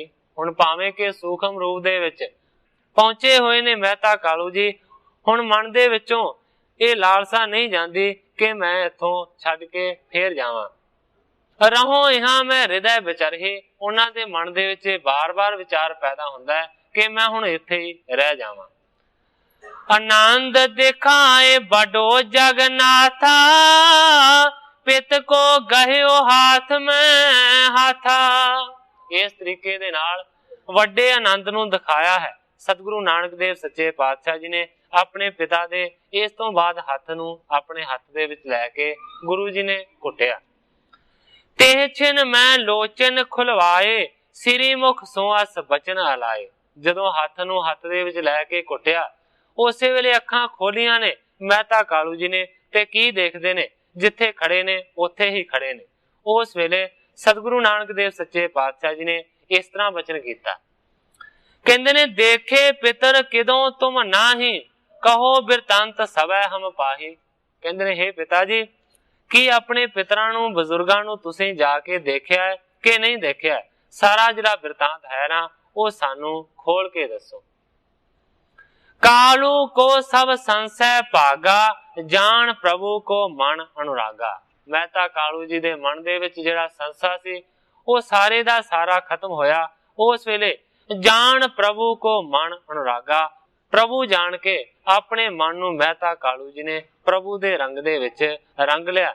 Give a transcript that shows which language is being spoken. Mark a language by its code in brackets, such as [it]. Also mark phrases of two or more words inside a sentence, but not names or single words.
[pa] ਹੁਣ ਭਾਵੇਂ ਕਿ ਸੂਖਮ ਰੂਪ ਦੇ ਵਿਚ ਪਹੁੰਚੇ ਹੋਏ ਨੇ ਮਹਿਤਾ ਕਾਲੂ ਜੀ, ਹੁਣ ਮਨ ਦੇ ਵਿਚੋਂ ਇਹ ਲਾਲਸਾ ਨਹੀਂ ਜਾਂਦੀ ਕਿ ਮੈਂ ਇਥੋਂ ਛੱਡ ਕੇ ਫੇਰ ਜਾਵਾਂ। [bra] रहो इहां मैं हृदय विचरही। [pa] ਉਨ੍ਹਾਂ ਦੇ ਮਨ ਦੇ ਵਿਚ ਬਾਰ ਬਾਰ ਵਿਚਾਰ ਪੈਦਾ ਹੁੰਦਾ ਹੈ ਕਿ ਮੈਂ ਹੁਣ ਇੱਥੇ ਹੀ ਰਹਿ ਜਾਵਾਂ। [bra] आनंद दिखाए बड़ो जगन्नाथा, पित को गहियो हाथ में हाथा। [pa] ਇਸ ਤਰੀਕੇ ਦੇ ਨਾਲ ਵੱਡੇ ਆਨੰਦ ਨੂੰ ਦਿਖਾਇਆ ਹੈ ਸਤਿਗੁਰੂ ਨਾਨਕ ਦੇਵ ਸੱਚੇ ਪਾਤਸ਼ਾਹ ਜੀ ਨੇ ਆਪਣੇ ਪਿਤਾ ਦੇ। ਇਸ ਤੋਂ ਬਾਅਦ ਹੱਥ ਨੂੰ ਆਪਣੇ ਹੱਥ ਦੇ ਵਿਚ ਲੈਕੇ ਗੁਰੂ ਜੀ ਨੇ ਘੁੱਟਿਆ। [bra] तेह छिन मैं लोचन खुलवाए, श्री मुख सोहस बचन हलाए। [pa] ਜਦੋਂ ਹੱਥ ਨੂੰ ਹੱਥ ਦੇ ਵਿਚ ਲੈਕੇ ਘੁੱਟਿਆ ਉਸੇ ਵੇਲੇ ਅੱਖਾਂ ਖੋਲ੍ਹੀਆਂ ਨੇ ਮਹਿਤਾ ਕਾਲੂ ਜੀ ਨੇ ਤੇ ਕੀ ਦੇਖਦੇ ਨੇ, ਜਿੱਥੇ ਖੜ੍ਹੇ ਨੇ ਉੱਥੇ ਹੀ ਖੜ੍ਹੇ ਨੇ उत्थे ही खड़े ने। ਉਸ ਵੇਲੇ ਸਤਿਗੁਰੂ ਨਾਨਕ ਦੇਵ ਸੱਚੇ ਪਾਤਸ਼ਾਹ ਜੀ ਨੇ ਇਸ ਤਰ੍ਹਾਂ ਵਚਨ ਕੀਤਾ। ਕਹਿੰਦੇ ਨੇ [bra] देखे पितर किदों तुम नाही, कहो बिरतांत सवै हम पाही। [pa] ਕਹਿੰਦੇ ਨੇ ਹੇ ਪਿਤਾ ਜੀ ਕੀ ਆਪਣੇ ਪਿੱਤਰਾਂ ਨੂੰ ਬਜ਼ੁਰਗਾਂ ਨੂੰ ਤੁਸੀਂ ਜਾਕੇ ਦੇਖਿਆ ਹੈ ਕਿ ਨਹੀਂ ਦੇਖਿਆ ਹੈ कि नहीं देखिया है? ਸਾਰਾ ਜਿਹੜਾ ਬਿਰਤਾਂਤ ਹੈ ਨਾ ਉਹ ਸਾਨੂੰ ਖੋਲ੍ਹ ਕੇ ਦੱਸੋ। [bra] कालू को सब संशय भागा, जान प्रभु को मन अनुरागा। [pa] ਮਹਿਤਾ ਕਾਲੂ ਜੀ ਦੇ ਮਨ ਦੇ ਵਿੱਚ ਜਿਹੜਾ ਸੰਸਾ ਸੀ ਉਹ ਸਾਰੇ ਦਾ ਸਾਰਾ ਖਤਮ ਹੋਇਆ। ਉਸ ਵੇਲੇ [bra] जान प्रभु को मन अनुरागा, [pa] ਪ੍ਰਭੂ ਜਾਣ ਕੇ ਆਪਣੇ ਮਨ ਨੂੰ ਮਹਿਤਾ ਕਾਲੂ ਜੀ ਨੇ ਪ੍ਰਭੂ ਦੇ ਰੰਗ ਦੇ ਵਿੱਚ ਰੰਗ ਲਿਆ।